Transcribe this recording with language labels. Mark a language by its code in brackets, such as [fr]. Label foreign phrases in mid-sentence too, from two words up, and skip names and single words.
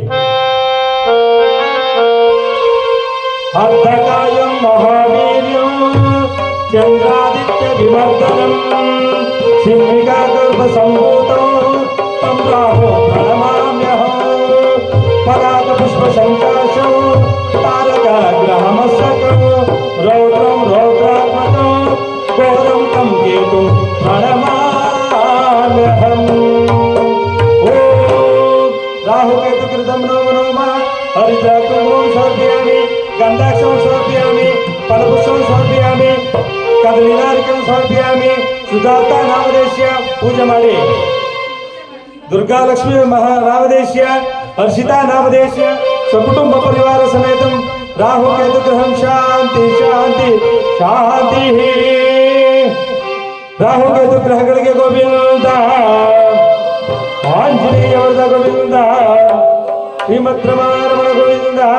[sa] ಅರ್ಧಕಾಯಂ ಮಹಾವೀರ್ಯಂ ಚಂದ್ರಾದಿತ್ಯ ವಿಮರ್ದನಂ ಸಿಂಹಿಕಾ ಗರ್ಭ ಸಂಭೂತಂ ತಂ ರಾಹು ಪ್ರಣಮಾಮ್ಯಹಂ ಪರಾಗ ಪುಷ್ಪ ಸಂಕಾಶಂ ತಾರಕ ಗ್ರಹಮಸ್ತಕಂ ರೌದ್ರಂ ರೌದ್ರಾತ್ಮಕಂ ಘೋರಂ ತಂ ಕೇತುಂ ಪ್ರಣಮಾಮ್ಯಹಂ. ಓಂ ರಾಹು ಕೇತು ಕೃತಂ ನಮೋ ನಮಃ ಹರಿದ್ರಾಕ್ಷಂ ಸಮರ್ಪಯಾಮಿ ಗಂಧಾಕ್ಷಂ ಸಮರ್ಪಯಾಮಿ ಫಲಪುಷ್ಪಂ ಸಮರ್ಪಯಾಮಿ ಕದಲೀನಾರಿಕಂ ಸಮರ್ಪಯಾಮಿ ಸುಜಾತಾ ನಾಮದೇಶ್ಯ [kn] ಪೂಜೆ ಮಾಡಿ [sa] ದುರ್ಗಾ ಲಕ್ಷ್ಮೀ ಮಹಾನಾಮದೇಶ್ಯ ಹರ್ಷಿತಾ ನಾಮದೇಶ್ಯ ಸಕುಟುಂಬ ಪರಿವಾರ ಸಮೇತಂ ರಾಹು ಕೇತು ಗ್ರಹಂ ಶಾಂತಿ ಶಾಂತಿ ಶಾಂತಿ. [kn] ರಾಹು ಕೇತು ಗ್ರಹಗಳಿಗೆ ಗೋವಿಂದ ಆಂಜನೇಯವರದ ಗೋವಿಂದ ಶ್ರೀಮದ್ರಮಾರಮಣ ಗೋವಿಂದ.